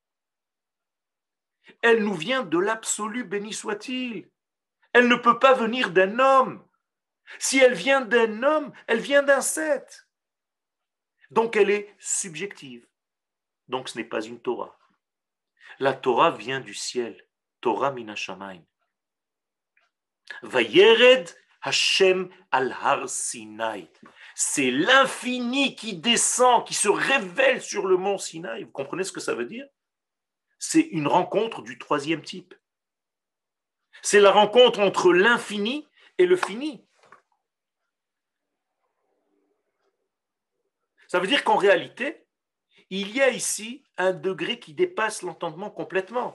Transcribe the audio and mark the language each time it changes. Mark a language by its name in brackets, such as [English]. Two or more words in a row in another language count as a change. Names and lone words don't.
[French] Elle nous vient de l'absolu, béni soit-il. Elle ne peut pas venir d'un homme. Si elle vient d'un homme, elle vient d'un Seth. Donc elle est subjective. Donc ce n'est pas une Torah. La Torah vient du ciel. [Hebrew] תורה מן השמים. וירד ה' על הר סיני. [French] C'est l'infini qui descend, qui se révèle sur le mont Sinaï. Vous comprenez ce que ça veut dire? C'est une rencontre du troisième type. C'est la rencontre entre l'infini et le fini. Ça veut dire qu'en réalité, il y a ici un degré qui dépasse l'entendement complètement.